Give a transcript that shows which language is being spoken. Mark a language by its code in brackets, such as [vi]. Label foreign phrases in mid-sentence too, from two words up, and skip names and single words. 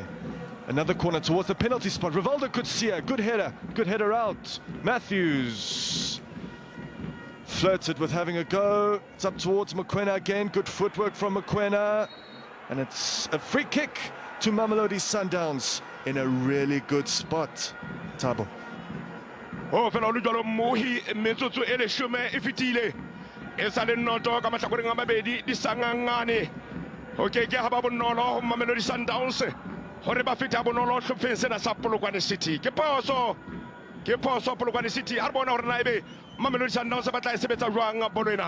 [en] Another corner towards the penalty spot. Rivaldo Kutsia, good header out. Matthews flirted with having a go. It's up towards Mokoena again. Good footwork from Mokoena. And it's a free kick to Mamelodi Sundowns in a really good spot. Tabo. [st] Oh, fela lu jalo mohi metsotso e leshome e fitile. E sa le noto ka mahlakoreng a mabedi di sangangane. Okay, ke ha ba bonolo Mamelodi Sundowns hore ba feta bonolo hlopheng sena sa Polokwane City. Ke poso Polokwane City. A re bona hore na ebe Mamelodi Sundowns ba tla sebetsa jwang bolo ena.